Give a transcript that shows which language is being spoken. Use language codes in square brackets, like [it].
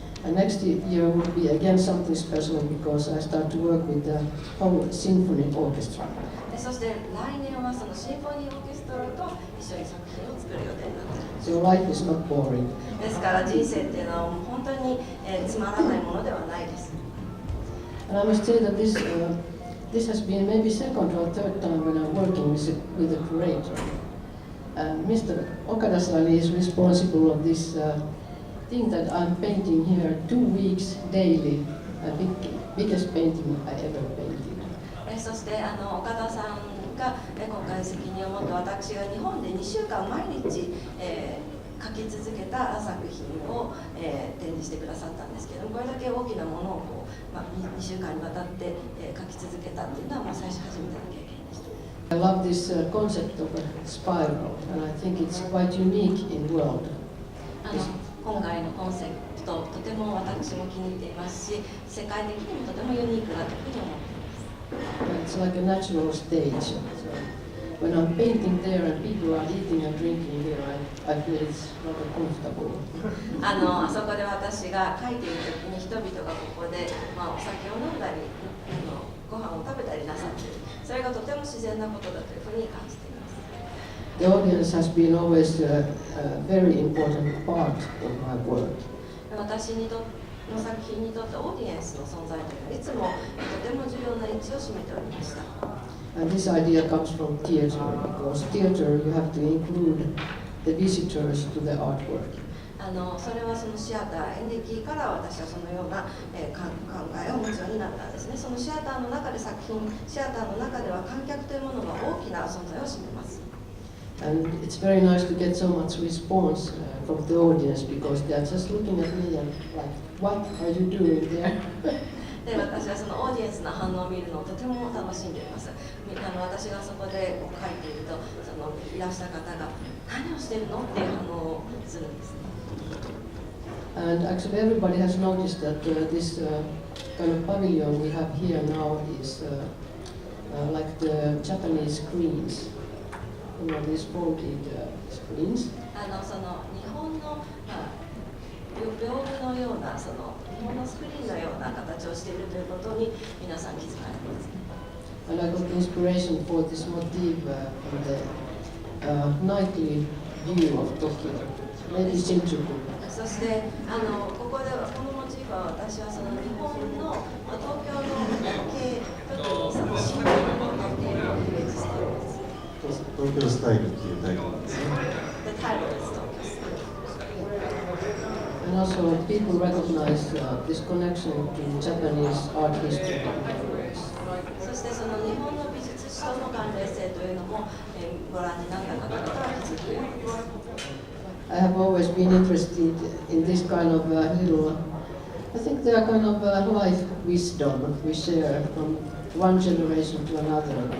[en] And next year will be again something special because I start to work with the whole symphony orchestra. [ja] そして来年はそのシンフォニーオーケストラと一緒に作品を作る予定になっています。 [en] So life is not boring. [ja] ですから人生っていうのは本当に、つまらないものではないです。 [en] And I must say that this has been maybe second or third time when I'm working with a curator. And Mr. Okada-san is responsible of this thing that I'm painting here 2 weeks daily, biggest painting I ever painted. [ja] そして岡田さんが今回責任を持って私が日本で2週間毎日、描き続けた作品を、展示してくださったんですけども、これだけ大きなものをこう、2週間にわたって、描き続けたっていうのは、最初初めての経験でした。 [en] I love this concept of a spiral, and I think it's quite unique in the world. [ja] 今回のコンセプト、とても私も気に入っていますし、世界的にもとてもユニークだというふうに思っています。 [en] It's like a natural stage. So when I'm painting there and people are eating and drinking here, I feel it's rather comfortable. [ja] あそこで私が描いている時に人々がここで、お酒を飲んだり、ご飯を食べたりなさっている。それがとても自然なことだというふうに感じています。 [en] The audience has been always a very important part of my work. [ja] 私の作品にとってオーディエンスの存在というのはいつもとても重要な位置を占めておりました。 [en] And this idea comes from theater, because theater you have to include the visitors to the artwork. [ja] それはそのシアター、演劇から私はそのような、考えを持つようになったんですね。そのシアターの中で作品、シアターの中では観客というものが大きな存在を占めます。 [en] And it's very nice to get so much response from the audience because they are just looking at me and like, what are you doing there? [ja] で、私はそのオーディエンスの反応を見るのをとても楽しんでいます。私がそこでこう書いていると、いらした方が何をしているのっていう反応をするんですね。 [en] And actually everybody has noticed that this kind of pavilion we have here now is like the Japanese screens. You know, these folded screens. [ja] その日本の、屏風のような日本のスクリーンのような形をしているということに皆さん気づかれていますね。 [en] And I got inspiration for this motif from the nightly view of Tokyo, maybe Shinjuku. [ja] そしてここではこのモチーフは私はその日本の東京の景、特にその新宿の夜景をイメージしています。東京スタイルっていうタイトルですね。 [en] The title is Tokyo Style. And also people recognize this connection to Japanese art history. [ja] そしてその日本の美術史との関連性というのも、ご覧になった方々は気づくようです。 [en] I have always been interested in this kind of little, I think they are kind of life wisdom we share from one generation to another.